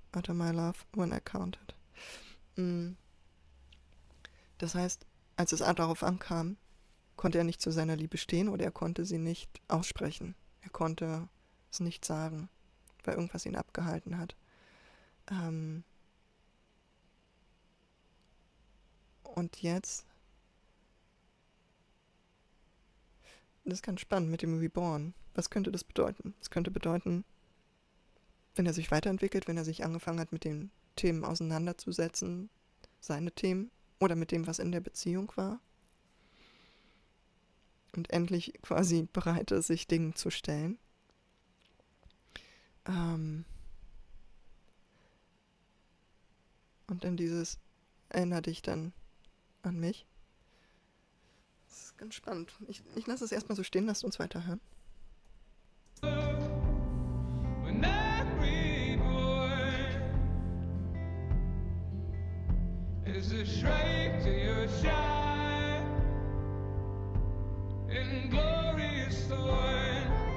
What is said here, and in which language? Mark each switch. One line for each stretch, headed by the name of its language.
English: Utter my love when I counted. Mm.
German: Das heißt, als es darauf ankam, konnte er nicht zu seiner Liebe stehen oder er konnte sie nicht aussprechen. Er konnte es nicht sagen, weil irgendwas ihn abgehalten hat. Und jetzt, das ist ganz spannend mit dem Reborn. Was könnte das bedeuten? Es könnte bedeuten, wenn er sich weiterentwickelt, wenn er sich angefangen hat, mit den Themen auseinanderzusetzen, seine Themen oder mit dem, was in der Beziehung war, und endlich quasi bereit ist, sich Dingen zu stellen. Und in dieses erinnere dich dann an mich. Das ist ganz spannend. Ich lasse es erstmal so stehen, lasst uns weiterhören.
English: When every boy is a shrike to your shine in glorious thorn.